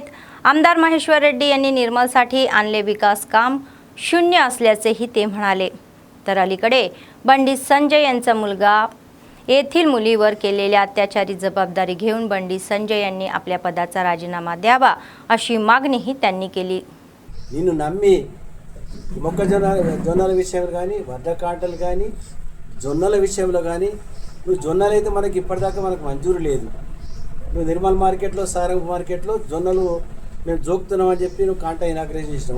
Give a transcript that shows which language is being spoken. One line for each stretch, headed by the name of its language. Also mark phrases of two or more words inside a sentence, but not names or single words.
Marathi: आमदार महेश्वर रेड्डी यांनी निर्मलसाठी आणले विकास काम शून्य असल्याचेही ते म्हणाले। तर अलीकडे बंडी संजय यांचा मुलगा येथील मुलीवर केलेल्या अत्याचारी जबाबदारी घेऊन बंडी संजय यांनी आपल्या पदाचा राजीनामा द्यावा अशी मागणीही त्यांनी केली।
Telugu: నిన్ను నమ్మి జొన్నల విషయంలో కానీ, వడ్ల కాంటలు కానీ, జొన్నల విషయంలో కానీ, నువ్వు జొన్నలు అయితే మనకి ఇప్పటిదాకా మనకు మంజూరు లేదు. నువ్వు నిర్మల్ మార్కెట్లో, సారంగ్ మార్కెట్లో జొన్నలు మేము జోకుతున్నామని చెప్పి నువ్వు కాంటా ఇనాగ్రేషన్ చేసినావు.